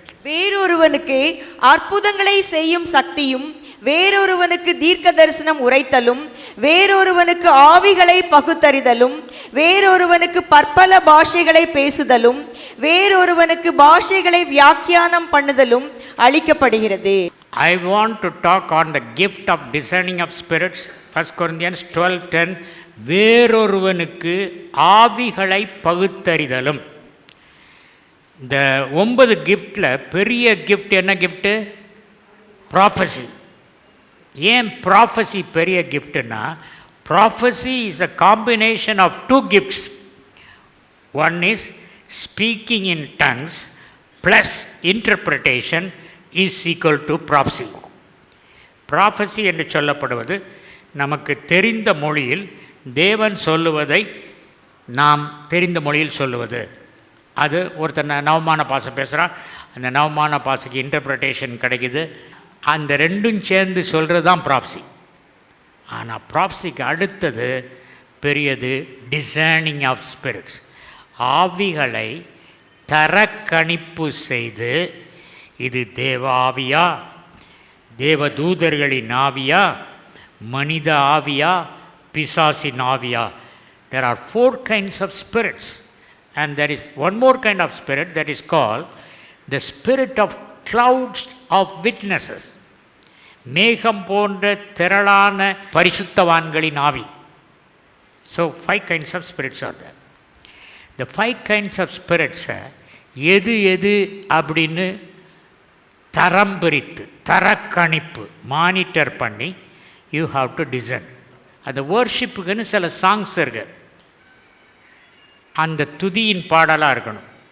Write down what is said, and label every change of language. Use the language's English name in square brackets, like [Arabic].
[Tamil] வேறொருவனுக்கு அற்புதங்களை செய்யும் சக்தியும், வேறொருவனுக்கு தீர்க்க தரிசனம் உரைத்தலும், வேறொருவனுக்கு ஆவிகளை பகுத்தறிதலும், வேறொருவனுக்கு பற்பல பாஷைகளை பேசுதலும், வேறொருவனுக்கு பாஷைகளை வியாக்கியானம் பண்ணுதலும் அளிக்கப்படுகிறது. [English] I want to talk on the gift of discerning of spirits. [Tamil] 1 Corinthians 12:10. வேறொருவனுக்கு ஆவிகளை பகுத்தறிதலும். இந்த 9 கிஃப்டில் பெரிய கிஃப்ட் என்ன கிஃப்ட்டு? ப்ராஃபஸி. ஏன் ப்ராஃபஸி பெரிய கிஃப்ட்னா, [English] Prophecy is a combination of 2 gifts. One is speaking in tongues plus interpretation is equal to prophecy. [Tamil] Prophecy என்று சொல்லப்படுவது நமக்கு தெரிந்த மொழியில் தேவன் சொல்லுவதை நாம் தெரிந்த மொழியில் சொல்லுவது. அது ஒருத்தர் நவமான பாசை பேசுகிறான், அந்த நவமான பாசைக்கு இன்டர்பிரிட்டேஷன் கிடைக்குது. அந்த ரெண்டும் சேர்ந்து சொல்கிறது தான் ப்ராஃபஸி. ஆனால் ப்ராஃபஸிக்கு அடுத்தது பெரியது டிசர்னிங் ஆஃப் ஸ்பிரிட்ஸ். ஆவிகளை தரக்கணிப்பு செய்து, இது தேவ ஆவியா, தேவதூதர்களின் ஆவியா, மனித ஆவியா, பிசாசின் ஆவியா. [English] There are 4 kinds of spirits, and there is one more kind of spirit that is called the spirit of clouds of witnesses. [Tamil] மேகம் போன்ற திரளான பரிசுத்தவான்களின் ஆவி. [English] So 5 kinds of spirits are there. The 5 kinds of spirits [Tamil] எது எது அப்படின்னு தரம் பிரித்து, தரக்கணிப்பு, monitor பண்ணி [English] You have to design. [Tamil] அந்த வர்ஷிப்புக்குன்னு சில சாங்ஸ் இருக்கு, அந்த துதியின் பாடலாக இருக்கணும்.